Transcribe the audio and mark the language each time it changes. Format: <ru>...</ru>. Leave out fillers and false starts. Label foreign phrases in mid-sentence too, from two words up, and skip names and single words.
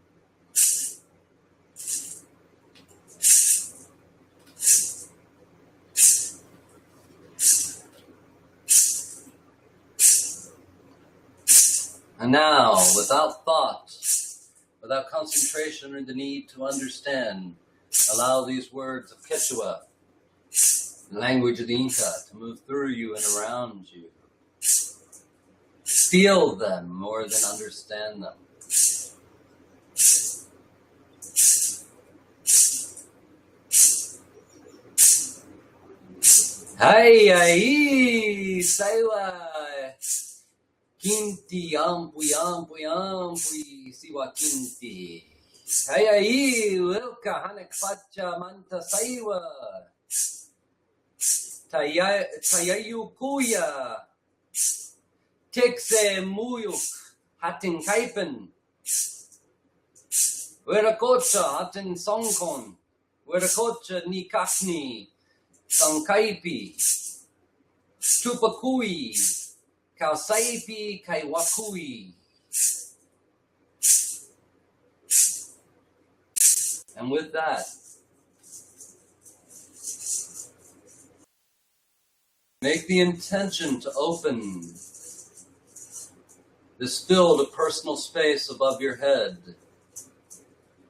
<en>And now, without thought, without concentration or the need to understand, allow these words of Quechua, the language of the Inca, to move through you and around you. Feel them more than understand them.</en> <qu>Hai ai, saiwa. Kinti, ampui, ampui, ampui, siwa kinti. Hai ai, wilka hanek pacha manta saiwa. Tayayu kuya. Tekse muyuk hatin kaipen. Werakocha hatin songkon. Werakocha nikakni sankaipi. Tupakui. Kausaipi kaiwakui.</qu> <en>And with that, make the intention to open this field of personal space above your head.</en>